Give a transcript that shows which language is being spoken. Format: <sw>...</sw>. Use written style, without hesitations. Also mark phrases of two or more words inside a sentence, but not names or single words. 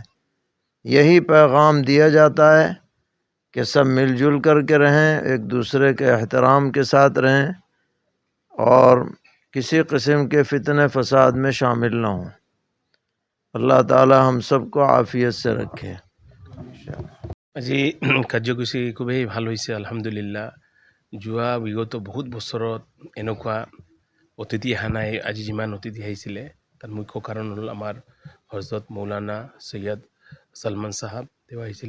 <ur>یہی پیغام دیا جاتا ہے کہ سب مل جل کر کے رہیں، ایک دوسرے کے احترام کے ساتھ رہیں اور کسی قسم کے فتنہ فساد میں شامل نہ ہوں۔ اللہ تعالی ہم سب کو عافیت سے رکھے۔</ur> <as>আজি কাৰ্যসূচী খুবেই ভাল হৈছে, আলহামদুলিল্লাহ। যোৱা বিগত বহুত বছৰত এনেকুৱা অতিথি অহা নাই। আজি যিমান অতিথি আহিছিলে তাৰ মুখ্য কাৰণ হ'ল আমাৰ হজৰত মৌলানা সৈয়দ ছালমান চাহাব, তেওঁ আহিছিলে।</as>